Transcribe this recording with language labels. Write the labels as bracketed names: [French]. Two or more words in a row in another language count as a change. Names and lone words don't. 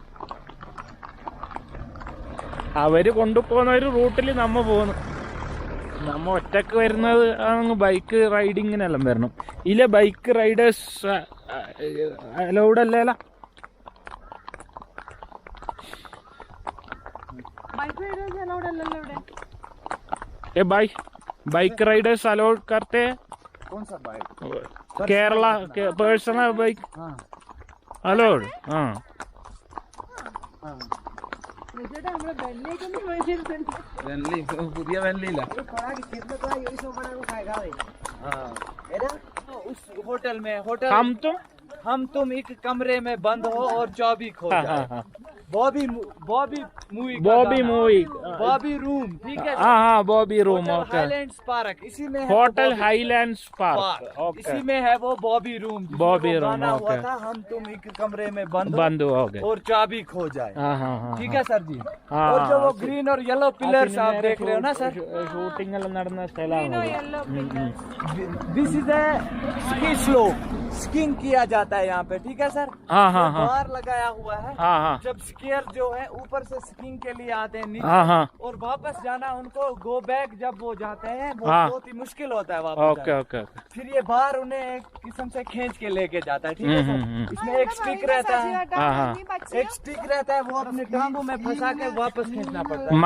[Malayalam] അവർ കൊണ്ടുപോകുന്ന ഒരു റൂട്ടിൽ നമ്മ പോകുന്നു. നമ്മ ഒറ്റക്ക് വരുന്നത് അങ്ങ് ബൈക്ക് റൈഡിങ്ങിനെല്ലാം വരണം. ഇല്ല [English] bike riders allowed [Malayalam] അല്ലേല? [English] bike riders allowed [Hindi] करते हैं? कौन सा बाइक? केरला के [English] personal bike allowed? [Hindi] हाँ [Malayalam] പുതിയ വെല്ലില്ല. [Hindi] उस होटल में हम तुम एक कमरे में बंद हो और चाबी खो जाए. बॉबी मूवी बॉबी रूम, ठीक है? हाँ बॉबी रूम. ओके. हाईलैंड्स पार्क इसी में है. होटल हाईलैंड्स पार्क. ओके. इसी में है वो बॉबी रूम. बॉबी रूम. ओके. हम तुम एक कमरे में बंद हो गए और चाबी खो जाए. हाँ ठीक है सर जी. हाँ. और जो वो ग्रीन और येलो पिलर्स आप देख रहे हो ना सर, [Malayalam] ഷൂട്ടിംഗ് എല്ലാം നടന്ന സ്ഥലമാണ്. [English] this is a ski slope. [Hindi] स्कीइंग किया जाता है यहाँ पे, ठीक है सर? हाँ. बार लगाया हुआ है. हाँ. जब स्कीयर जो है ऊपर से स्कीइंग के लिए आते हैं नीचे हाँ. और वापस जाना उनको [English] go back [Hindi] जब वो जाते हैं वो हाँ. बहुत ही मुश्किल होता है वापस ओके. जाना. ओके. फिर ये बार उन्हें एक किस्म से खींच के लेके जाता है, ठीक है सर? इसमें एक स्टिक रहता है. एक स्टिक रहता है, वो अपने टांगों में फंसा के वापस खींचना पड़ता है.